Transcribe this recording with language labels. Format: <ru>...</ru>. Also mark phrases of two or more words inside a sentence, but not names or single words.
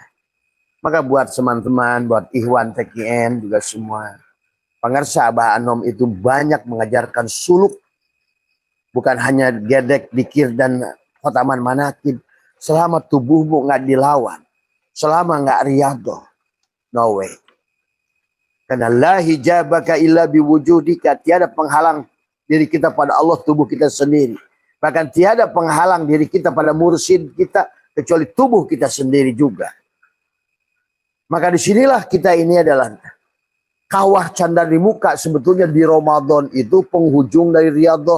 <id>Maka buat teman-teman, buat Ikhwan TKN juga semua. Pengarsa Abah Anom itu banyak mengajarkan suluk. Bukan hanya gedek, dikir, dan khotaman manakib. Selama tubuhmu nggak dilawan. Selama nggak riyadhah.</id> <en>No way.</en> <ar>Karena لا حجابك إلا بوجودك.</ar> <id>Tiada penghalang diri kita pada Allah, tubuh kita sendiri. Bahkan tiada penghalang diri kita pada mursyid kita. Kecuali tubuh kita sendiri juga. Maka disinilah kita ini adalah kawah canda di muka. Sebetulnya di Ramadan itu penghujung dari riyadhah.</id>